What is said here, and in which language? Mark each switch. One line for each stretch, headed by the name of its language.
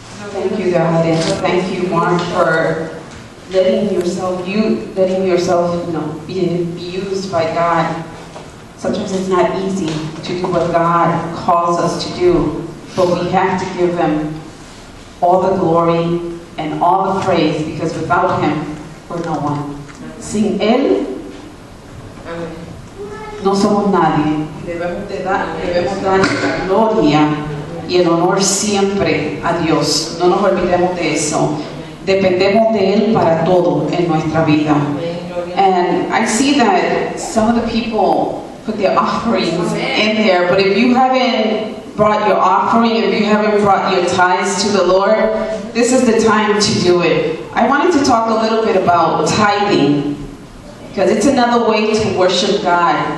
English: Thank you, God, and thank you, Mark, for letting yourself, be used by God. Sometimes it's not easy to do what God calls us to do, but we have to give Him all the glory and all the praise, because without Him, we're no one.
Spanish: Sin Él, Amén. no somos nadie. Debemos dar la gloria y el honor siempre a Dios. No nos olvidemos de eso. Dependemos de Él para todo en nuestra vida. Amén. Gloria.
English: And I see that some of the people put their offerings in there, but if you haven't brought your offering, if you haven't brought your tithes to the Lord, this is the time to do it. I wanted to talk a little bit about tithing, because it's another way to worship God.